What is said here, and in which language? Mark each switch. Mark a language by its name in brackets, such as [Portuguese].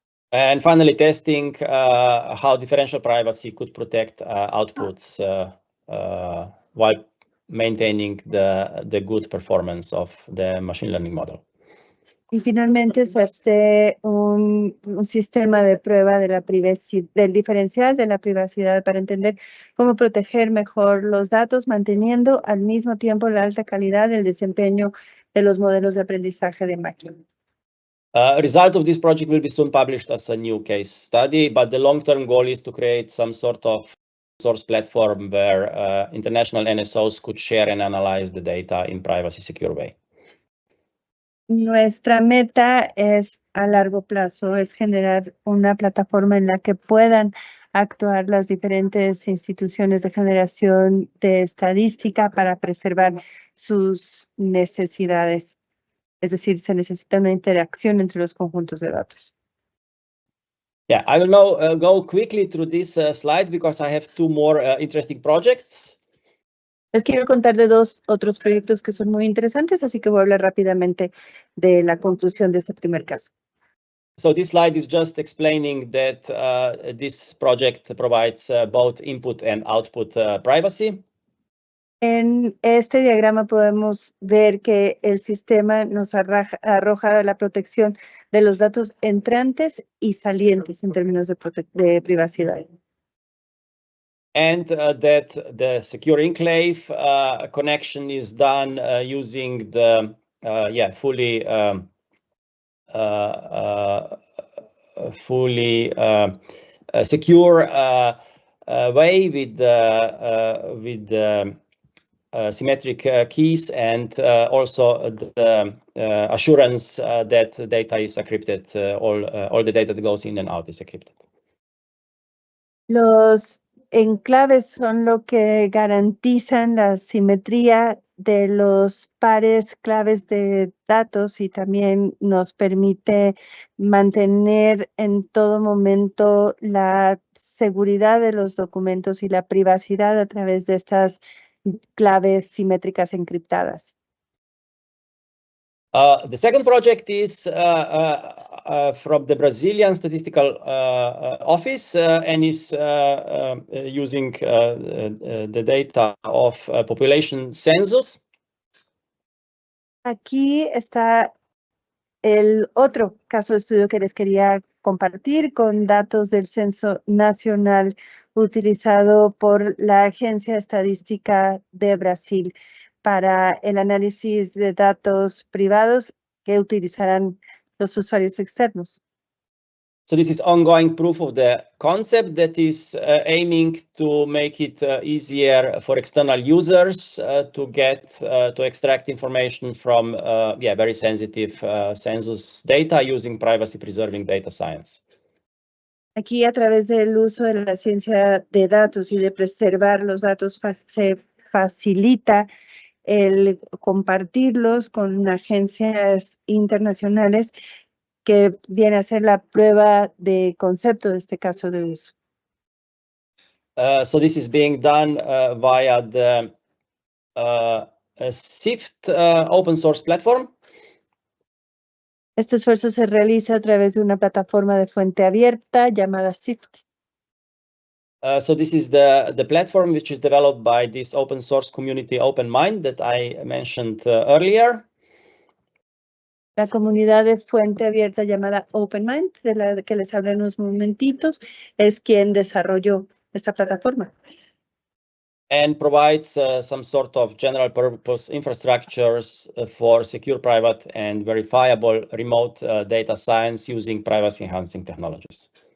[English] And finally, testing how differential privacy could protect outputs while maintaining the good performance of the machine learning model. [Spanish] Y finalmente se hace un sistema de prueba de la del diferencial de la privacidad para entender cómo proteger mejor los datos, manteniendo al mismo tiempo la alta calidad del desempeño de los modelos de aprendizaje de máquina. [English] Result of this project will be soon published as a new case study, but the long-term goal is to create some sort of source platform where international NSOs could share and analyze the data in privacy secure way. [Spanish] Nuestra meta es a largo plazo, es generar una plataforma en la que puedan actuar las diferentes instituciones de generación de estadística para preservar sus necesidades. Es decir, se necesita una interacción entre los conjuntos de datos. [English] Yeah, I will now go quickly through these slides because I have two more interesting projects. [Spanish] Les quiero contar de dos otros proyectos que son muy interesantes, así que voy a hablar rápidamente de la conclusión de este primer caso. [English] So this slide is just explaining that this project provides both input and output privacy. [Spanish] En este diagrama podemos ver que el sistema nos arroja la protección de los datos entrantes y salientes en términos de privacidad. [English] And that the secure enclave connection is done using the fully secure way with the symmetric keys and also the assurance that data is encrypted. All the data that goes in and out is encrypted. [Spanish] Los enclaves son lo que garantizan la simetría de los pares claves de datos y también nos permite mantener en todo momento la seguridad de los documentos y la privacidad a través de estas claves simétricas encriptadas. [English] The second project is from the Brazilian Statistical Office and is using the data of population census. [Spanish] Aquí está el otro caso de estudio que les quería compartir con datos del Censo Nacional utilizado por la Agencia Estadística de Brasil para el análisis de datos privados que utilizarán los usuarios externos. [English] So this is ongoing proof of the concept that is aiming to make it easier for external users to extract information from very sensitive census data using privacy preserving data science. [Spanish] Aquí a través del uso de la ciencia de datos y de preservar los datos se facilita el compartirlos con agencias internacionales que viene a ser la prueba de concepto de este caso de uso. [English] So this is being done via the SIFT open source platform. [Spanish] Este esfuerzo se realiza a través de una plataforma de fuente abierta llamada SIFT. [English] So this is the platform which is developed by this open source community OpenMind that I mentioned earlier. [Spanish] La comunidad de fuente abierta llamada OpenMind, de la que les hablé en unos momentitos, es quien desarrolló esta plataforma. [English] And provides some sort of general purpose infrastructures for secure, private, and verifiable remote data science using privacy enhancing technologies.